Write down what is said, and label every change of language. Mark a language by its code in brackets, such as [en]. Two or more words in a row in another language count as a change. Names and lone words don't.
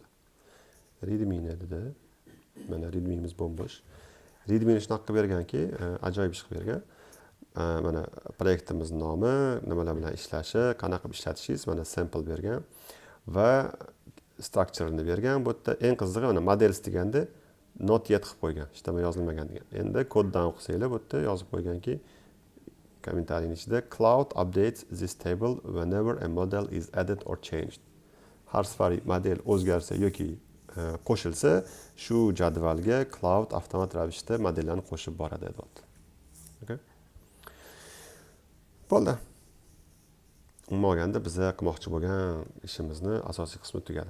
[uz] Readme dedi. Mana Readme'miz bo'sh. Readme'ni shunaqa qilib berganki, ajoyib ish qilib bergan. Mana proyektimiz nomi, nimalar bilan ishlashi, qanaqa qilib ishlatishingiz, mana sample bergan va structure'ni bergan. Bu yerda eng qizig'i mana models deganda [en] not yet [uz] qilib qo'ygan, hech nima yozilmagan degan. Endi koddan o'qisanglar, bu yerda yozib qo'yganki, kommentariyaning ichida [en] cloud updates this table whenever a model is added or changed. [uz] Har safar model o'zgarsa yoki qo'shilsa, shu jadvalga cloud avtomat ravishda modellarni qo'shib boradi deyapti. Okay? Bo'ldi. Umuman olganda biz qilmoqchi bo'lgan ishimizni asosiy qismi tugadi.